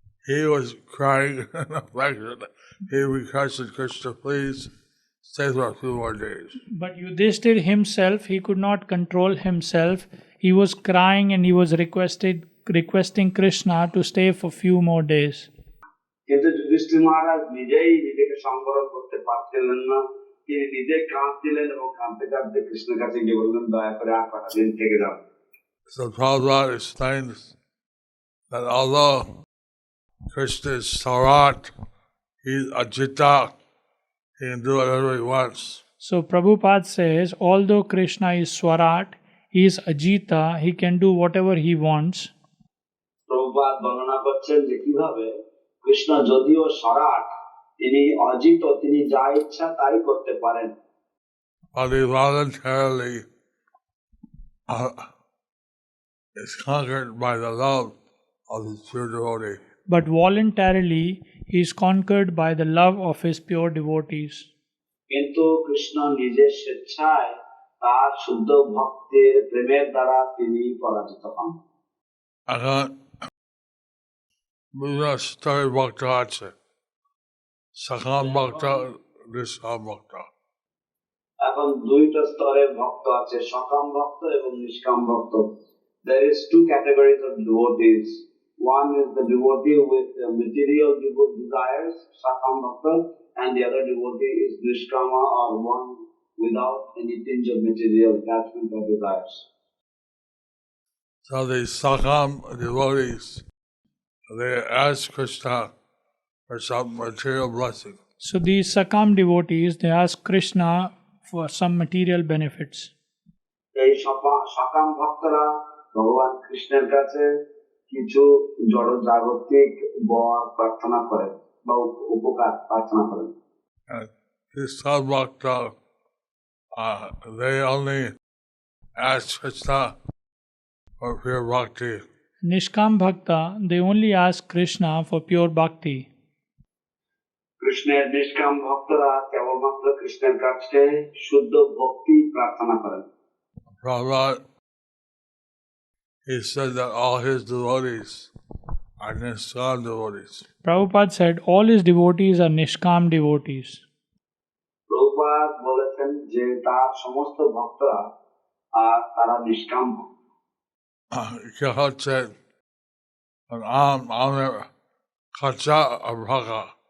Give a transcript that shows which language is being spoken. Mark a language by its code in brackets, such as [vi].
[en] He was crying in affection. He requested Krishna, please stay for a few more days. But Yudhishthira himself, he could not control himself. He was crying and he was requesting Krishna to stay for few more days. [bn] কিন্তু যুধিষ্ঠির মহারাজ নিজেই নিজেকে সংবরণ করতে পারছিলেন না, তিনি নিজে কাঁদছিলেন এবং কাঁদতে কাঁদতে কৃষ্ণের কাছে গিয়ে বললেন, দয়া করে আর কটা দিন থেকে যান। [en] So Prabhupada explains that although Krishna is Sarat, he's Ajita, he can do whatever he wants. So Prabhupada says, although Krishna is Swarat, he is Ajita, he can do whatever he wants. [bn] Prabhupada বর্ণনা করছেন যে কিভাবে কৃষ্ণ যদিও স্বরাট, তিনি অজিত, তিনি যা ইচ্ছা তাই করতে পারেন। [en] But he voluntarily is conquered by the love of his pure devotee. But voluntarily, he is conquered by the love of his pure devotees. [bn] কিন্তু কৃষ্ণ নিজের স্বেচ্ছায় তার শুদ্ধ ভক্তের প্রেমের দ্বারা তিনি পরাজিত হন। এখন বিভিন্ন স্তরের ভক্ত আছে, সকাম ভক্ত, নিষ্কাম ভক্ত। এখন দুইটা স্তরের ভক্ত আছে, সকাম ভক্ত এবং নিষ্কাম ভক্ত। [en] There is two categories of devotees. One is the devotee with material desires, sakam bhakta, and the other devotee is nishkama, or one without any tinge of material attachment or desires. So the sakam devotees, they ask Krishna for some material blessing. So these Sakam devotees, they ask Krishna for some material benefits. [bn] এই সকাম ভক্তরা ভগবান কৃষ্ণের কাছে কিছু জড় জাগতিক বর প্রার্থনা করেন বা উপকার প্রার্থনা করেন। [en] These bhakta, they only ask Krishna for pure bhakti. Nishkam Bhakta, they only ask Krishna for pure bhakti. [bn] কৃষ্ণের নিষ্কাম ভক্তরা কেবলমাত্র কৃষ্ণের কাছে শুদ্ধ ভক্তি প্রার্থনা করেন। [en] Prabhupada, he said that all his devotees are Nishkam devotees. Prabhupada said all his devotees are Nishkam devotees. [bn] Prabhupada বলেছেন যে তার সমস্ত ভক্তরা তারা নিষ্কাম ভক্ত। [en] God said, I'm Kacha Abhaka.